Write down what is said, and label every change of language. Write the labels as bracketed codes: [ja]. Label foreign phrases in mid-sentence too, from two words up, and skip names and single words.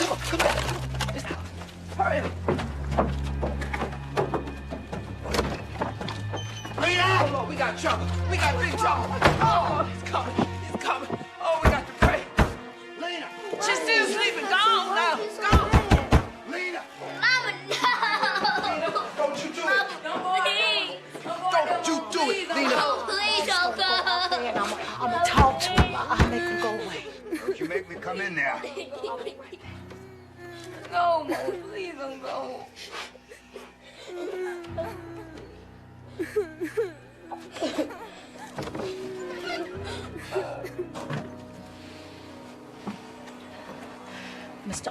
[en] Come on, come back. Just hurry up. Lead out! Oh, Lord, we got trouble. We got big trouble. Oh, it's coming. It's coming. Oh, we got to pray. Lena! She's still sleeping. Go on now. Go on. Lena! Mama, no! Lena, don't you do Mama, it! please! Don't you do it, Lena! Please don't go! I'm gonna talk to him. I'll make him go away. Don't you make me come in there. No, Mama, please don't go. Mr.